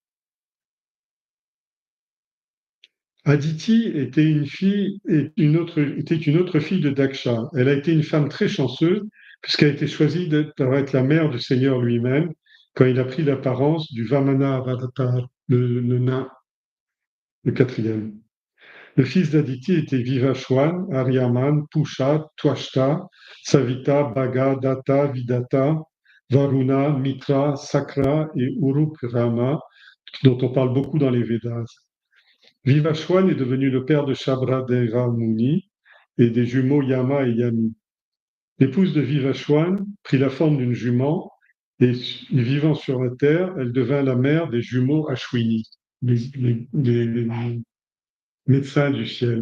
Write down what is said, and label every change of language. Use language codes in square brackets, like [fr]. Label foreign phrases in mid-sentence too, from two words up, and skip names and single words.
[fr] Aditi était était une autre fille de Daksha. Elle a été une femme très chanceuse puisqu'elle a été choisie pour être la mère du Seigneur lui-même quand il a pris l'apparence du Vamana Avatar, le nain, le quatrième. Le fils d'Aditi était Vivashwan, Aryaman, Pusha, Twashta, Savita, Bhaga, Datta, Vidata, Varuna, Mitra, Sakra et Urukrama, dont on parle beaucoup dans les Védas. Vivashwan est devenu le père de Shabradeva Muni et des jumeaux Yama et Yami. L'épouse de Vivashwan prit la forme d'une jument et, vivant sur la terre, elle devint la mère des jumeaux Ashwini, les médecins du ciel.